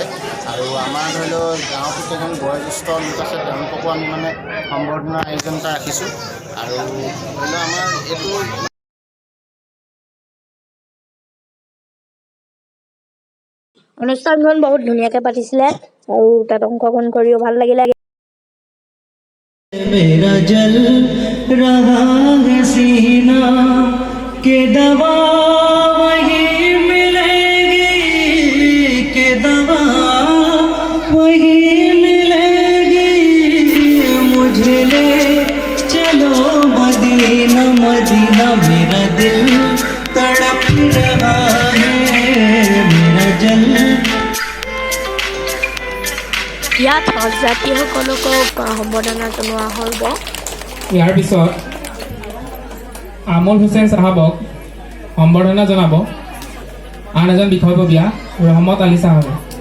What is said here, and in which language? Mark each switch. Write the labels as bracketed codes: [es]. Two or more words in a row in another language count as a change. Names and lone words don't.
[as] আৰু আমাৰ ধৰি লওক গাঁৱৰ কেইজন বয়োজ্যেষ্ঠ লোক আছে, তেওঁলোককো আমি মানে সম্বৰ্ধনাৰ আয়োজন এটা ৰাখিছোঁ। আৰু ধৰি লওক আমাৰ এইটো অনুষ্ঠানখন বহুত ধুনীয়াকৈ পাতিছিলে আৰু তাত অংশগ্ৰহণ কৰিও ভাল লাগিলে। [hi] मेरा जल रहा है सीना के दवा वही मिलेगी, के दवा वही मिलेगी। मुझे ले चलो मदीना मदीना, मेरा दिल तड़प रहा है, मेरा जल। [as] ইয়াত হজযাত্ৰীসকলকো সম্বৰ্ধনা জনোৱা হ'ব। ইয়াৰ পিছত আমুল হুছেইন চাহাবক সম্বৰ্ধনা জনাব আন এজন বিষয়ববীয়া ৰহমত আলী চাহাবে।